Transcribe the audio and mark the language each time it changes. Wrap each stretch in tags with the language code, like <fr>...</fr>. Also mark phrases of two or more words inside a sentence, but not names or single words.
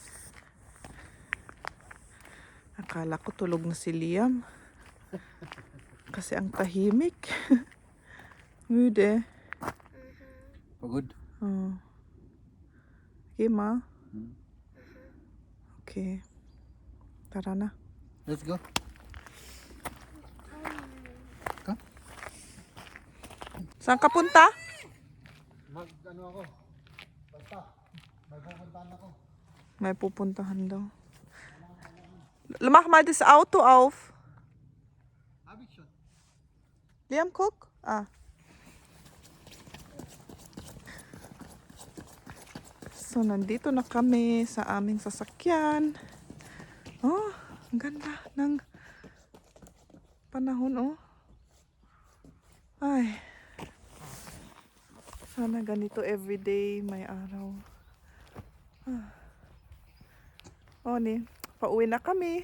<tl>Akala ko tulog na si Liam. Kasi ang tahimik. Müde. Pagod? Oh. Okay, ma? Hmm. Okay. Tara na.</tl> <en>Let's go. Come.</en> <tl>Saan ka punta? Ano ako? Basta. May pupuntahan ako. May pupuntahan daw.</tl> <de>Mach mal das Auto auf. Hab ich schon. Liam, guck. Ah.</de> <tl>So, nandito na kami sa aming sasakyan. Oh, ang ganda ng panahon, oh. Ay. Sana ganito everyday may araw. Oh, pauwi na kami.</tl>